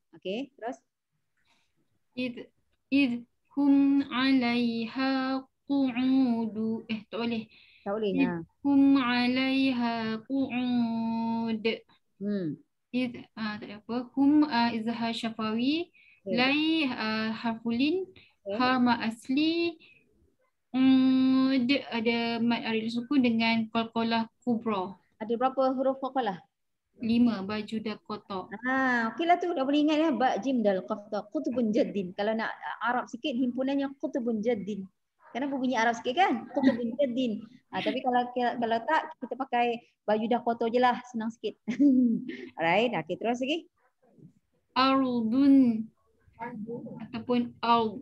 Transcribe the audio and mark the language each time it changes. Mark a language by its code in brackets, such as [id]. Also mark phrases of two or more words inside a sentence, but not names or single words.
[ms] Okey, terus [ar] إذ هم عليها قعود. [ms] Tak boleh. tak boleh. [ar] هم عليها قعود. [ms] Id tak ada apa. [ar] هم إظهار شفوي. Lai harfulin. Ha ma asli. [ms] Ada [ar] مد عارض سكون [ms] dengan [ar] قلقلة كبرى. [ms] Ada berapa huruf qalqalah? 5 baju dah kotak. Okeylah tu dah boleh ingat ya. [ar] با جيم دال قاف طا قطب جد. [ms] Kalau nak Arab sikit himpunannya [ar] قطب جد. [ms] Kenapa bunyi Arab sikit kan? [ar] قطب جد. [ms] Tapi kalau tak kita pakai baju dah kotor je lah, senang sikit. Alright, okey terus lagi. [ar] Ardun ataupun ard.